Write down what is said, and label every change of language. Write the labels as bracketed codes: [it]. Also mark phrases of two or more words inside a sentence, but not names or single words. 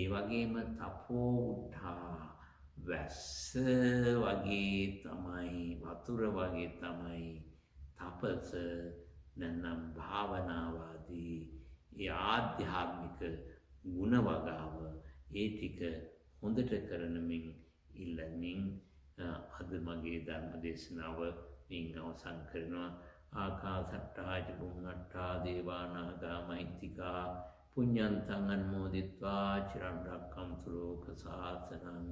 [si] වගේම තපෝඨා වැස්ස වගේ තමයි වතුර වගේ තමයි තපස නැත්නම් භාවනාවාදී ඒ ආධ්‍යාත්මික ගුණ වගාව ඒ ටික හොඳට කරනමින් ඉල්ලමින් අද මගේ ධර්ම දේශනාව මින් අවසන් කරනවා [pi] ආකාසට්ටා ච බුම්මට්ටා දේවා නාග මහිත්‍තිකා පුඤ්ඤන්තං අනුමෝදිත්වා චිරන් රැක්කන්තු ලෝක සාසනං.